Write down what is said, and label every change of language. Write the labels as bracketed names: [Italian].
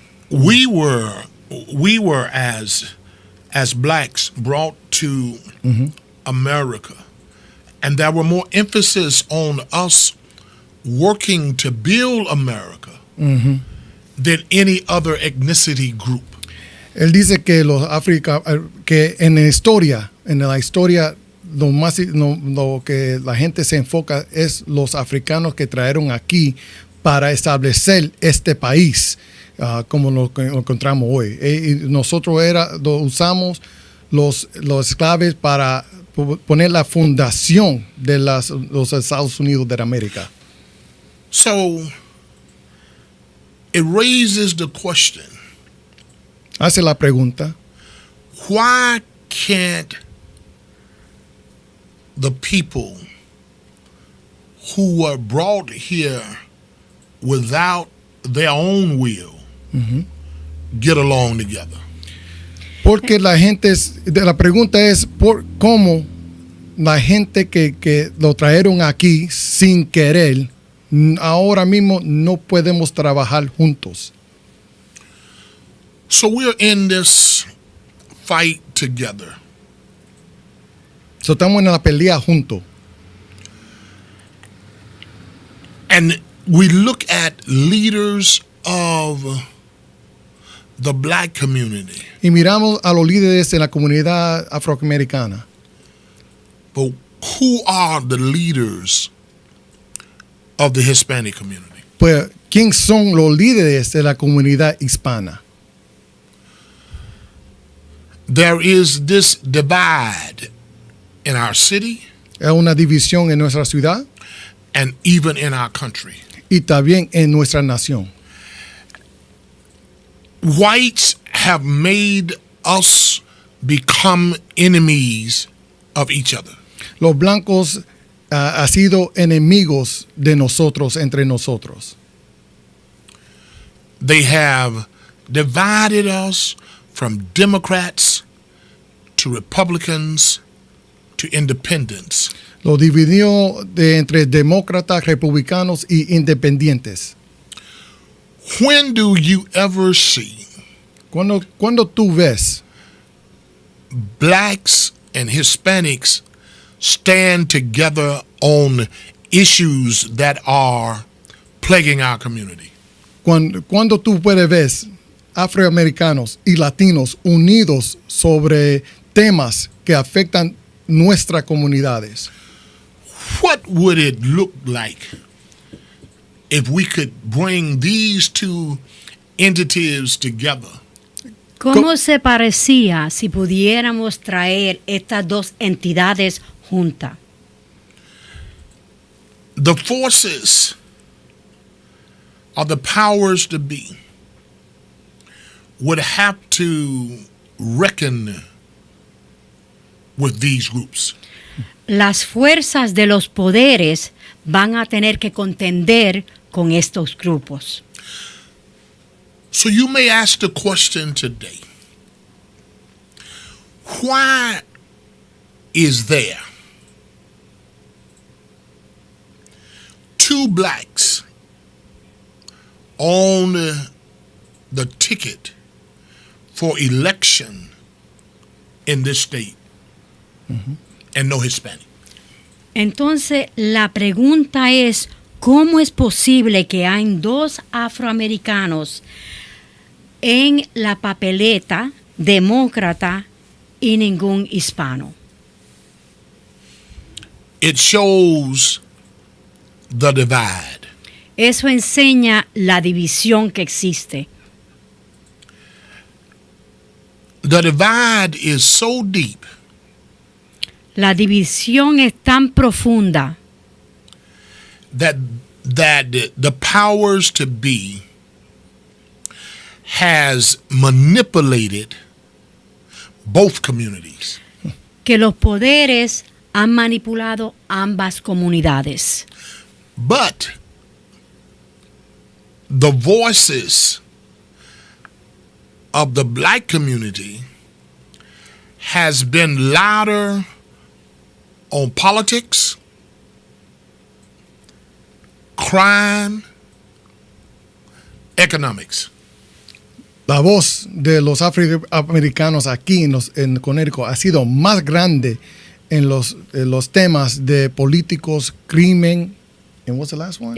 [English] we were as blacks brought to America, and there were more emphasis on us working to build America than any other ethnicity group. [Spanish] Él dice que que en la historia lo que la gente se enfoca es los africanos que trajeron aquí para establecer este país. Como lo encontramos hoy. Y nosotros usamos los esclavos para poner la fundación de los Estados Unidos de América. [English] So, it raises the question. [Spanish] Hace la pregunta. [English] Why can't the people who were brought here without their own will get along together? [Spanish] Porque la pregunta es cómo la gente que lo trajeron aquí sin querer, ahora mismo no podemos trabajar juntos. [English] So we're in this fight together. [Spanish] So estamos en la pelea juntos. [English] And we look at leaders of the black community. [Spanish] Y miramos a los líderes de la comunidad afroamericana. [English] But who are the leaders of the Hispanic community? [Spanish] Pues, ¿quién son los líderes de la comunidad hispana? [English] There is this divide in our city. [Spanish] Hay una división en nuestra ciudad. [English] And even in our country. [Spanish] Y también en nuestra nación. [English] Whites have made us become enemies of each other. [Spanish] Los blancos han sido enemigos de nosotros, entre nosotros. [English] They have divided us from Democrats to Republicans to independents. [Spanish] Lo dividió entre demócratas, republicanos y independientes. [English] When do you ever see [Spanish] cuando tú ves [English] blacks and Hispanics stand together on issues that are plaguing our community? [Spanish] Cuando tú puedes ver afroamericanos y latinos unidos sobre temas que afectan nuestras comunidades? [English] What would it look like if we could bring these two entities together? [Spanish] ¿Cómo se parecía si pudiéramos traer estas dos entidades juntas? [English] The forces of the powers to be would have to reckon with these groups. [Spanish] Las fuerzas de los poderes van a tener que contender con estos grupos. [English] So you may ask the question today, why is there two blacks on the ticket for election in this state and no Hispanic. [Spanish] Entonces, la pregunta es, ¿cómo es posible que hay dos afroamericanos en la papeleta demócrata y ningún hispano? [English] It shows the divide. [Spanish] Eso enseña la división que existe. [English] The divide is so deep [Spanish] La división es tan profunda [English] that the powers to be has manipulated both communities. [Spanish] que los poderes han manipulado ambas comunidades. [English] But the voices of the black community has been louder on politics, crime, economics. [Spanish] La voz de los afroamericanos aquí en Connecticut ha sido más grande en los temas de políticos, crimen, [English] and what's the last one?